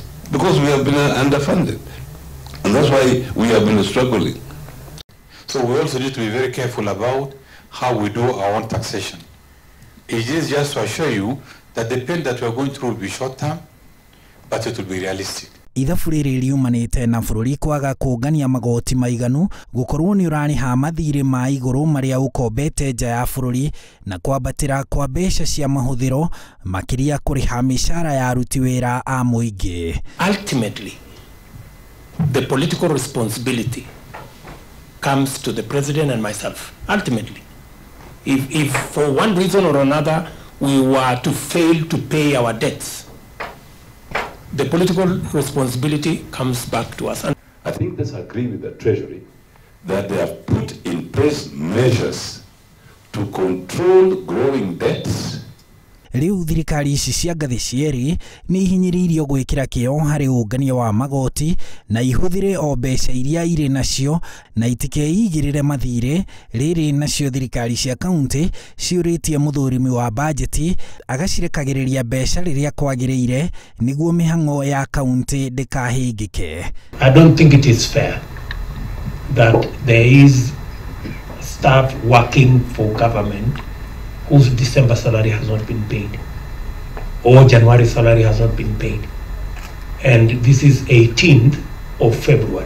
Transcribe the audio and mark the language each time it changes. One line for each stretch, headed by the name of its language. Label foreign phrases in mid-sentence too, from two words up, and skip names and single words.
English: Because we have been underfunded. And that's why we have been struggling. So we also need to be very careful about how we do our own taxation. It is just to assure you that the pain that we are going through will be short term, but it will be realistic.
Kikuyu: Ithabu riri riumanite na bururi kwaga kungania magoti maiganu gukorwo ni urariha mathiri ma iguru maria ukombete nja ya bururi na kwambatira kwa mbeca cia mahuthiro makiria kuriha mishara ya aruti wira a muingi.
English: Ultimately, the political responsibility comes to the president and myself. Ultimately, if for one reason or another we were to fail to pay our debts, the political responsibility comes back to us. I think let's agree with the Treasury that they have put in place measures to control growing debts.
Kikuyu: Riu thirikari ici cia ngathi cieri ni ihinyiririo gwikira kio hari ungania wa magoti na ihuthire o mbeca iria iri nacio na itikeigirire mathire. Riri nacio thirikari cia kaunti ciuritie muthurimi wa bajeti agacirekagiriria mbeca riria kwagiriire niguo mihango ya kaunti ndikahingike.
English: I don't think it is fair that there is staff working for government whose December salary has not been paid or January salary has not been paid, and this is 18th of February.